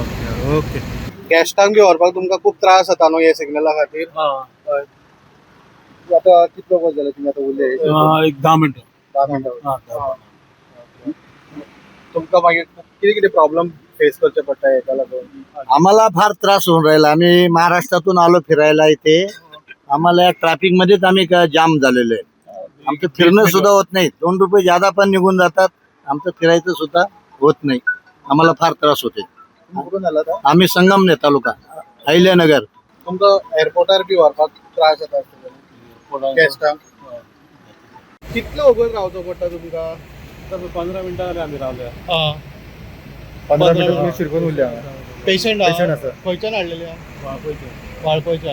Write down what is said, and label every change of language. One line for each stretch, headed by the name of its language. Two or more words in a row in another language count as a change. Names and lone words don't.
English: okay okay.
Konkani: गॅस्टांक बी व्हरपाक तुमकां खूब त्रास जाता न्हू हे सिग्नला खातीर. आतां कितलो वगत जाले तुमी आतां उरले? एक 10 मिनटं. 10 मिनटां. तुमकां मागीर कितें कितें प्रॉब्लेम फेस करचे पडटा हेका लागून?
Marathi: आम्हाला फार त्रास होऊन राहिला. आम्ही महाराष्ट्रातून आलो फिरायला इथे. आम्हाला या ट्रॅफिक मध्येच आम्ही जाम झालेलो आहे. आमचं फिरणं सुद्धा होत नाही. 2 रुपये ज्यादा पण निघून जातात. आमचं फिरायचं सुद्धा होत नाही. आम्हाला फार त्रास होते. कुठून आला आता? आम्ही संगमनेर तालुका अहिल्यानगर.
Konkani: तुमकां एअरपोर्टार बी व्हरपाक त्रास जाता गॅस्टांक? कितलो वगत रावचो पडटा तुमकां? 15 मिनटां जाली आमी रावल्या. 15 मिनटां तुमी शिरकून उरल्या. पेशंट पेशंट आसा. खंयच्यान हाडलेले? वाळपयच्यान.